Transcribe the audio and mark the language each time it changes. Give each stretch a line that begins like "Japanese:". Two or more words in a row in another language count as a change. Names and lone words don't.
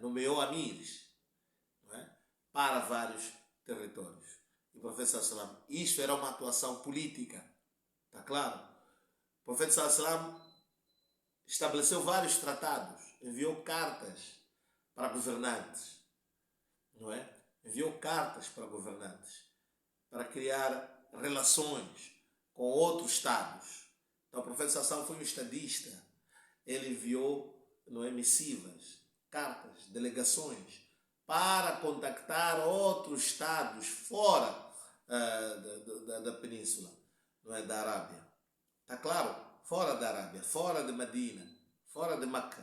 Portuguese: Nomeou amires, não é? Para vários territórios. E o profeta
Arabic: صلى الله عليه وسلم,
Portuguese: isto era uma atuação política, está claro? O profeta
Arabic: صلى الله عليه وسلم
Portuguese: estabeleceu vários tratados, enviou cartas para governantes, não é? Enviou cartas para governantes para criar relações com outros estados. Então o profeta
Arabic: صلى الله عليه وسلم
Portuguese: foi um estadista. Ele enviou, não é, missivas, cartas, delegações para contactar outros estados fora da península, não é, da Arábia. Está claro? Fora da Arábia, fora de Medina, fora de Meca.